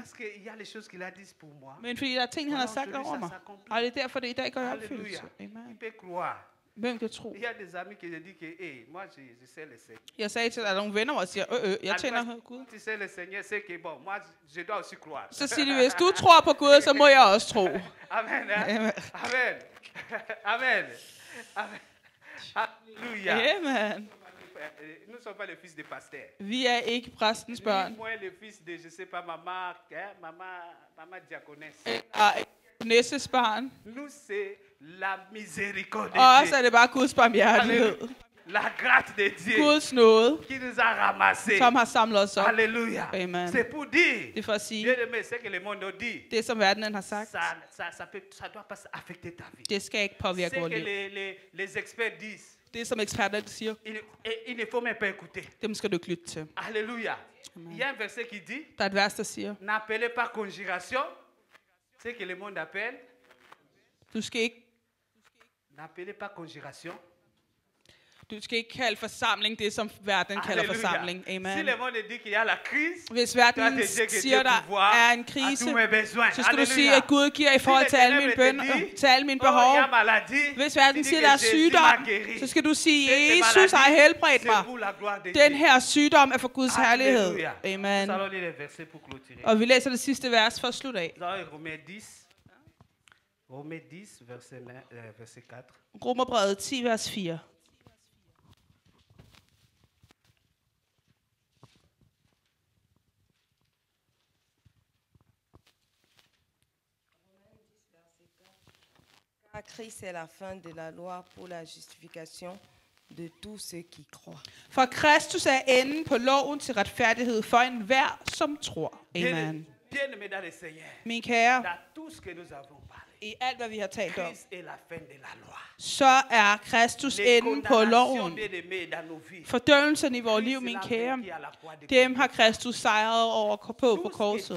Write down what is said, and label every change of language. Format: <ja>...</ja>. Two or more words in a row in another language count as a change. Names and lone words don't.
<da>Men fordi der er ting, han har sagt over mig. Og det er derfor, det i dag går i opfyldelse. Amen. Hvem kan tro? Jeg sagde til dig, at nogle venner og siger, jeg tjener Gud. Så siger de, hvis du tror på Gud, så må jeg også tro. Amen. Amen. Amen. Amen. Halleluja. Amen.</da> <fr>Nous sommes pas les fils des pasteurs.</fr> <da>Vi er ikke præstens børn.</da> <fr>Moi, les fils de, je sais pas, maman diaconesse.</fr> <da>Nesses barn.</da> <fr>Nous, c'est la miséricorde de Dieu.</fr> <da>Og så er det bare Guds barmhjertighed.</da> <fr>La grâce de Dieu.</fr> <da>Guds nåde.</da> <fr>Qui nous a ramassés.</fr> <da>Som har samlet os op.</da> <fr>Alléluia. Amen. C'est pour dire.</fr> <da>Det er for at sige.</da> <fr>C'est que le monde dit.</fr> <da>Det som verdenen har sagt.</da> <fr>Ça doit pas affecter ta vie.</fr> <da>Det skal ikke påvirke vores liv.</da> <fr>C'est que les experts disent.</fr> <da>Det som eksperter siger.</da> <fr>Il ne faut même pas écouter.</fr> <da>Dem skal du ikke lytte til.</da> <fr>Alléluia. Il y a un verset qui dit.</fr> <da>Der er et vers der siger.</da> <fr>N'appelez pas conjuration. C'est que le monde appelle.</fr> <da>Du skal ikke.</da> <fr>N'appelez pas conjuration.</fr> <da>Du skal ikke kalde forsamling det, som verden kalder forsamling. Amen. Hvis verden siger, der er en krise, så skal du sige, at Gud giver i forhold til alle mine bønner, til alle mine behov. Hvis verden siger, der er sygdom, så skal du sige, Jesus har helbredt mig. Den her sygdom er for Guds herlighed. Amen. Og vi læser det sidste vers for at slutte af. Romerbrevet 10, vers 4.</da> <fr>Christ est la fin de la loi pour la justification de tous ceux qui croient.</fr> <da>For Kristus er enden på loven til retfærdighed for enhver, som tror. Amen. Min kære, i alt, hvad vi har talt om, så er Kristus enden på loven. Fordømmelsen i vores liv, min kære, dem har Kristus sejret over på korset.</da>